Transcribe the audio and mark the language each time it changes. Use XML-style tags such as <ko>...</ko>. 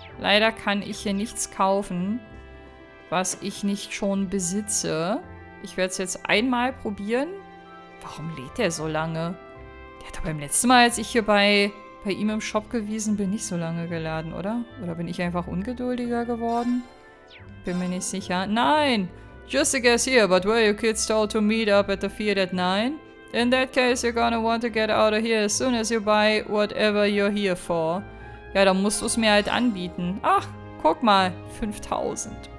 <de>Leider kann ich hier nichts kaufen, was ich nicht schon besitze. Ich werde es jetzt einmal probieren. Warum lädt der so lange? Der hat doch beim letzten Mal, als ich hier bei ihm im Shop gewesen bin, nicht so lange geladen, oder? Oder bin ich einfach ungeduldiger geworden? Bin mir nicht sicher. Nein!</de> <en>Just a guess here, but were you kids told to meet up at the field at 9? In that case, you're gonna want to get out of here as soon as you buy whatever you're here for.</en> <de>Ja, dann musst du es mir halt anbieten. Ach, guck mal. 5.000.</de>